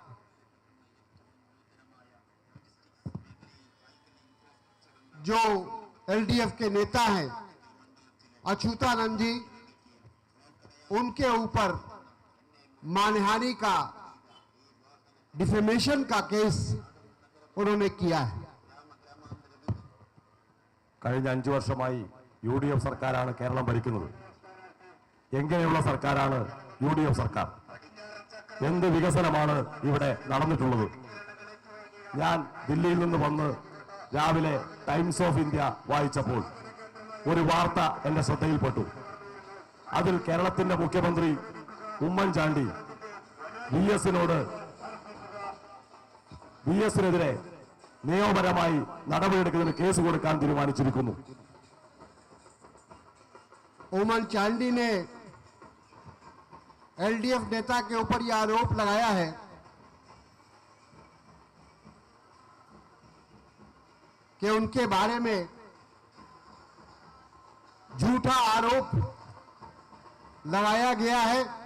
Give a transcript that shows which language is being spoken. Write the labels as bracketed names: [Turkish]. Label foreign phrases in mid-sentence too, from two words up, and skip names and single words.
[Hindi] जो एलडीएफ के नेता हैं अच्युतानंद जी, उनके ऊपर मानहानि का, डिफेमेशन का केस उन्होंने किया है। [Malayalam] കഴിഞ്ഞ 5 വർഷമായി UDF സർക്കാരാണ് കേരളം ഭരിക്കുന്നത്. എങ്ങനെയുള്ള സർക്കാരാണ് UDF സർക്കാർ? എന്ത് വികസനമാണ് ഇവിടെ നടന്നിട്ടുള്ളത്? ഞാൻ ദില്ലിയിൽ നിന്ന് വന്ന് രാവിലെ ടൈംസ് ഓഫ് ഇന്ത്യ വായിച്ചപ്പോൾ ഒരു വാർത്ത എന്റെ ശ്രദ്ധയിൽപ്പെട്ടു. അതിൽ കേരളത്തിന്റെ മുഖ്യമന്ത്രി ഉമ്മൻചാണ്ടി വി എസിനെതിരെ നിയമപരമായി നടപടിയെടുക്കുന്നതിന് കേസ് കൊടുക്കാൻ തീരുമാനിച്ചിരിക്കുന്നു. [Hindi] उमन चांडी ने एलडीएफ नेता के ऊपर यह आरोप लगाया है कि उनके बारे में झूठा आरोप लगाया गया है।